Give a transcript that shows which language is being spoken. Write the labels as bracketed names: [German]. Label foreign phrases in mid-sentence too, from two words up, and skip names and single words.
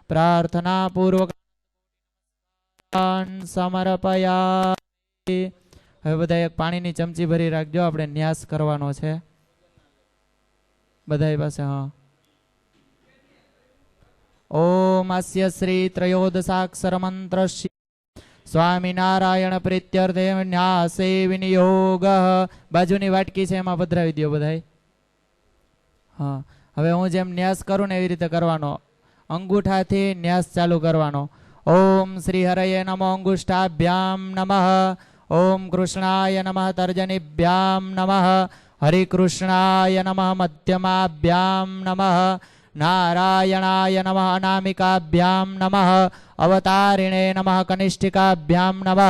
[Sanskrit] प्रार्थना पूर्वक समर्पयामि। [Gujarati] હવે બધા એક પાણીની ચમચી ભરી રાખજો, આપણે ન્યાસ કરવાનો છે બધા પાસે। હા, [Sanskrit] ओम अस्य श्री त्रयोदशाक्षर मंत्र स्वामीनारायण प्रीत्यर्थे न्यासे विनियोग। [Gujarati] બાજુની વાટકી છે એમાં પધરાવી દો બધાય। હા, હવે હું જેમ ન્યાસ કરું ને એવી રીતે કરવાનો, અંગૂઠાથી ન્યાસ ચાલુ કરવાનો। [Sanskrit] ओम श्री हरये नमो अंगुष्ठाभ्याम नमः। ओम कृष्णाय नमः तर्जनीभ्याम नमः। हरिकृष्णाय नमः मध्यमाभ्याम नमः। नारायणाय नमः अनामिकाभ्याम नमः। अवतारिणे नमः कनिष्ठिकाभ्याम नमः।